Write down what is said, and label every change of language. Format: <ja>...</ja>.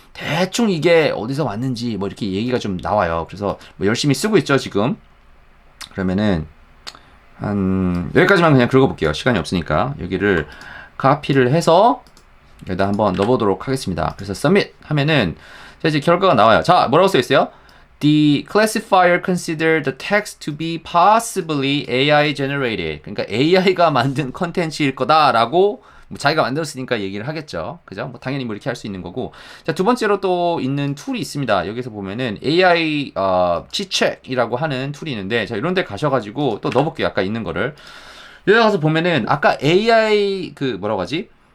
<ko>대충 이게 어디서 왔는지 뭐 이렇게 얘기가 좀 나와요. 그래서 뭐 열심히 쓰고 있죠, 지금. 그러면은 한 여기까지만 그냥 긁어볼게요. 시간이 없으니까. 여기를 카피를 해서 여기다 한번 넣어보도록 하겠습니다. 그래서 submit 하면은 자, 이제 결과가 나와요. 자, 뭐라고 써 있어요?</ko> <en>The classifier considered the text to be possibly AI generated.</en> <ko>그러니까 AI가 만든 컨텐츠일 거다라고 뭐 자기가 만들었으니까 얘기를 하겠죠. 그죠? 뭐 당연히 뭐 이렇게 할 수 있는 거고. 자, 두 번째로 또 있는 툴이 있습니다. 여기서 보면은 AI 치책이라고 하는 툴이 있는데, 자, 이런 데 가셔가지고 또 넣어볼게요. 아까 있는 거를. 여기 가서 보면은 아까 AI 그 뭐라고 하지?</ko>